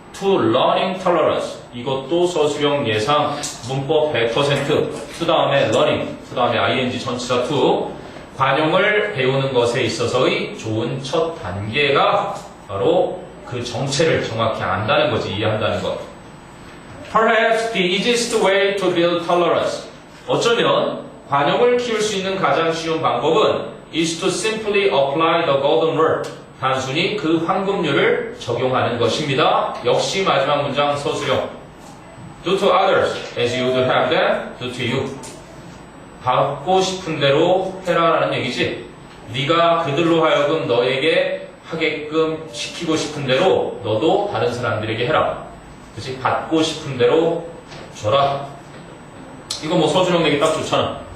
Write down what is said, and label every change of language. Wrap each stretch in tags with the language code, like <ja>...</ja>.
<ko>to learning tolerance, 이것도 서술형 예상 문법 100%, to 다음에 learning, to 다음에 ing 전치사 to, 관용을 배우는 것에 있어서의 좋은 첫 단계가 바로 그 정체를 정확히 안다는 거지, 이해한다는 것.</ko> <en>Perhaps the easiest way to build tolerance.</en> <ko>어쩌면 관용을 키울 수 있는 가장 쉬운 방법은</ko> <en>is to simply apply the golden rule.</en> <ko>단순히 그 황금률을 적용하는 것입니다. 역시 마지막 문장 서술형.</ko> <en>Do to others as you would have them do to you.</en> <ko>받고 싶은 대로 해라라는 얘기지. 네가 그들로 하여금 너에게 하게끔 시키고 싶은 대로 너도 다른 사람들에게 해라. 그치? 받고 싶은 대로 줘라. 이거 뭐 서술형 내기 딱 좋잖아.</ko>